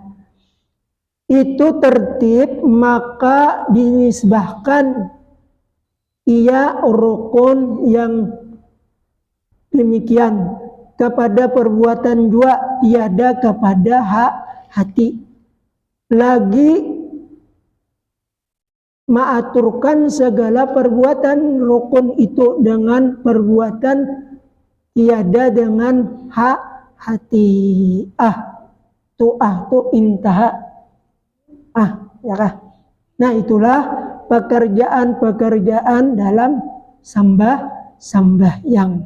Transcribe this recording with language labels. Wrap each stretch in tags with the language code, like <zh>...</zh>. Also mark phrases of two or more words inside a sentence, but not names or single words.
<ms>Itu tertib, maka dinisbahkan ia rukun yang demikian kepada perbuatan jua, tiada kepada hati. Lagi mengaturkan segala perbuatan rukun itu dengan perbuatan tiada dengan hati. Tu intaha. Ya kah?</ms> <id>Nah, itulah pekerjaan-pekerjaan dalam sembahyang.</id>